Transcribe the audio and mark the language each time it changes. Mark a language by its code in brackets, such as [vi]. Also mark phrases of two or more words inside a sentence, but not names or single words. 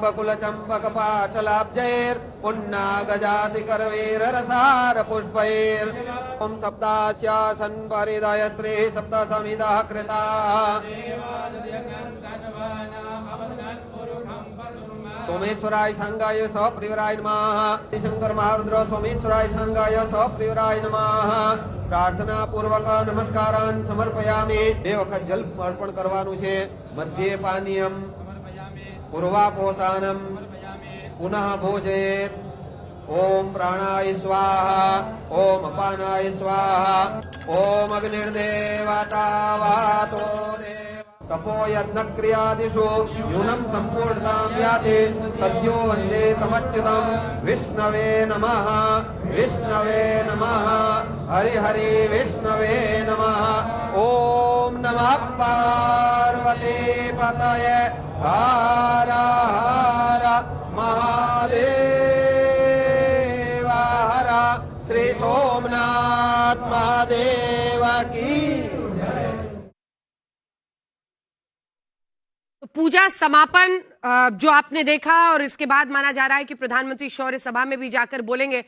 [sa] बकुलचम्पकपाटलाब्जैर्पुण्णागजातिकरवीररसारपुष्पैर् ॐ सप्तास्यासन् परिदयत्रे सप्तसमिदः कृताः सोमेश्वराय संगाय सप्रियराय नमः। शंकर महारुद्र सोमेश्वराय संगाय सप्रियराय नमः। प्रार्थना पूर्वक नमस्कारान् समर्पयामि। [gu] બે વખત જલ અર્પણ કરવાનું છે. [sa] मध्ये पानीयम पूर्वापोषानम पुनः भोजयेत. ओम प्राणाय स्वाहा ओम अपानाय स्वाहा ओम अग्निर्देवता वातो तपो यज्ञ क्रियादिषु न्यूनं संपूर्णतां याति सद्यो वन्दे तमच्युतं विष्णवे नमः हरि हरि विष्णवे नमः। ओम नमः पार्वती पतये [hi] हर हर महादेव हर श्री सोमनाथ महादेव की पूजा समापन जो आपने देखा और इसके बाद माना जा रहा है कि प्रधानमंत्री शौर्य सभा में भी जाकर बोलेंगे।